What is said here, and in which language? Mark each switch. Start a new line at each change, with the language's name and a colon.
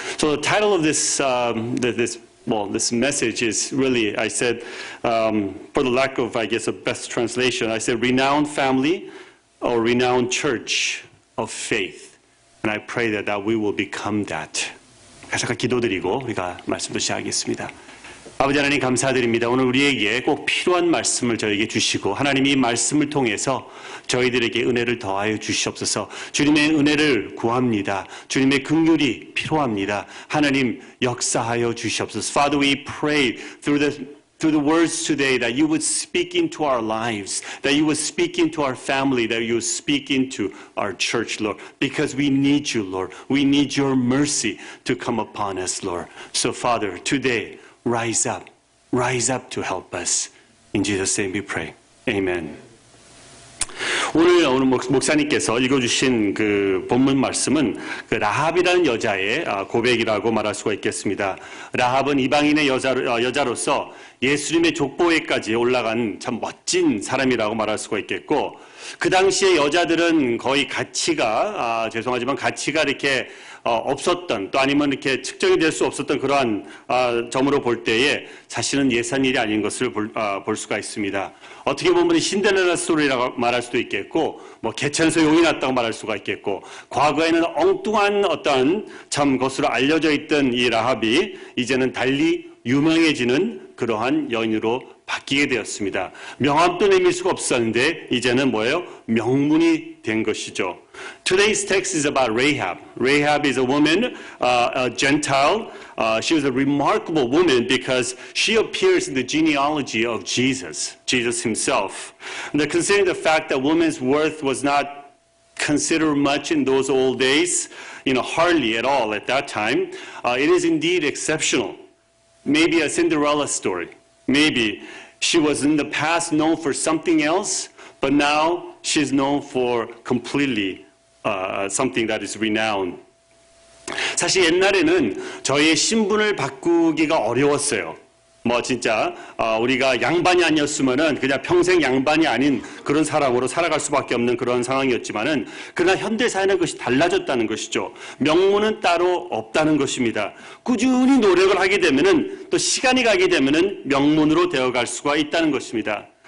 English: So the title of this message is really, I said, for the lack of, I guess, a best translation, I said, renowned family or renowned church of faith. And I pray that we will become that.
Korean: 잠깐 기도드리고 우리가 말씀도 시작하겠습니다. 아버지 하나님 감사드립니다. 오늘 우리에게 꼭 필요한 말씀을 저에게 주시고 하나님이 이 말씀을 통해서 저희들에게 은혜를 더하여 주시옵소서. 주님의 은혜를 구합니다. 주님의 긍휼이 필요합니다. 하나님 역사하여 주시옵소서.
English: Father, we pray through the words today that you would speak into our lives, that you would speak into our family, that you would speak into our church, Lord, because we need you, Lord. We need your mercy to come upon us, Lord. So, Father, today, rise up to help us. In Jesus' name we pray. Amen.
Korean: 오늘 목사님께서 읽어주신 그 본문 말씀은 그 라합이라는 여자의 고백이라고 말할 수가 있겠습니다. 라합은 이방인의 여자로서 예수님의 족보에까지 올라간 참 멋진 사람이라고 말할 수가 있겠고, 그 당시에 여자들은 거의 가치가 이렇게 없었던, 또 아니면 이렇게 측정이 될 수 없었던 그러한 점으로 볼 때에 사실은 예산 일이 아닌 것을 볼 수가 있습니다. 어떻게 보면 신데렐라 스토리라고 말할 수도 있겠고, 개천에서 용이 났다고 말할 수가 있겠고, 과거에는 엉뚱한 어떤 참 것으로 알려져 있던 이 라합이 이제는 달리 유명해지는 그러한 여인으로 바뀌게 되었습니다. 명함도 내밀 수가 없었는데 이제는 뭐예요? 명문이 된 것이죠.
English: Today's text is about Rahab. Rahab is a woman, a Gentile. She was a remarkable woman because she appears in the genealogy of Jesus himself. And considering the fact that woman's worth was not considered much in those old days, hardly at all at that time, it is indeed exceptional. Maybe a Cinderella story. Maybe she was in the past known for something else, but now she's known for completely something that is renowned.
Korean: 사실 옛날에는 저희의 신분을 바꾸기가 어려웠어요. 진짜 우리가 양반이 아니었으면은 그냥 평생 양반이 아닌 그런 사람으로 살아갈 수밖에 없는 그런 상황이었지만은, 그러나 현대 사회는 그것이 달라졌다는 것이죠. 명문은 따로 없다는 것입니다. 꾸준히 노력을 하게 되면은, 또 시간이 가게 되면은 명문으로 되어갈 수가 있다는 것입니다.